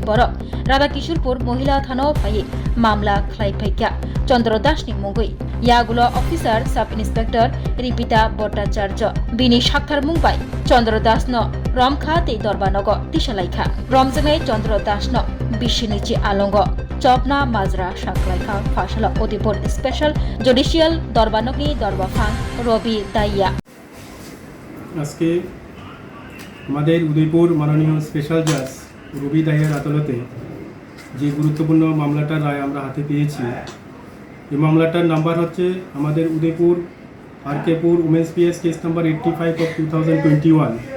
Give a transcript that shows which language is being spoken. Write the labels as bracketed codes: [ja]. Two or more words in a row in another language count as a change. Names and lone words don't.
[trp] बर राधा किशोरपुर महिला थानो फायै मामला खलायफैक्या चंद्र दासनि मुंगै यागुलो अफिसार [en] sub inspector [trp] रिपिता भट्टाचार्य बिनि साक्थार मुंबाय चंद्र दासनो रमखा तै दरबानग तिसालायखा रमजोंनाय चंद्र दासनो बिसिनिचि आलंग चपना माजरा साकलायखा फासल उदयपुर [en] special judicial [trp] दरबानकनि दरबाफां रबि दाइया [bn] আজকে আমাদের উদয়পুর মাননীয় [en] special judge [bn] রবি দাইয়ার আদালতে যে গুরুত্বপূর্ণ মামলাটার রায় আমরা হাতে পেয়েছি এই মামলাটার নাম্বার হচ্ছে আমাদের উদয়পুর আরকেপুর [en] womens PS case number 85 of 2021.